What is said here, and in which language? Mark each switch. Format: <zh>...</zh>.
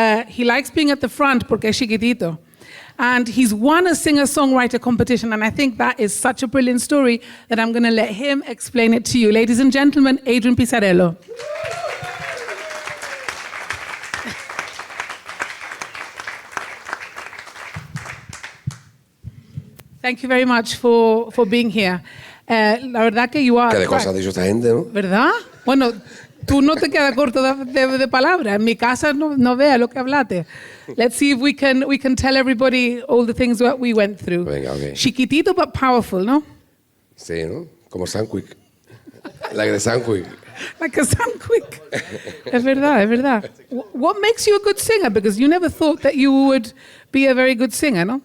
<en>He likes being at the front</en> <es>porque es chiquitito.</es> <en>And he's won a singer-songwriter competition, and I think that is such a brilliant story that I'm going to let him explain it to you. Ladies and gentlemen, Adrian Pizarello. Thank you very much for being here.</en> <es>La verdad que</es> <en>you are...</en> <es>¿Qué de cosas ha dicho esta gente, no? ¿Verdad? Bueno, tú no te quedas corto de palabras. En mi casa no vea lo que hablaste.</es> <en>Let's see if we can tell everybody all the things that we went through.</en> <es>Venga, okay. Chiquitito</es> <en>but powerful, ¿no?</en> <es>Sí, ¿no? Como Sunquick.</es> <en>Like the Sunquick. Like a Sunquick.</en> <es>Es verdad.</es> <en>What makes you a good singer? Because you never thought that you would be a very good singer, no?</en>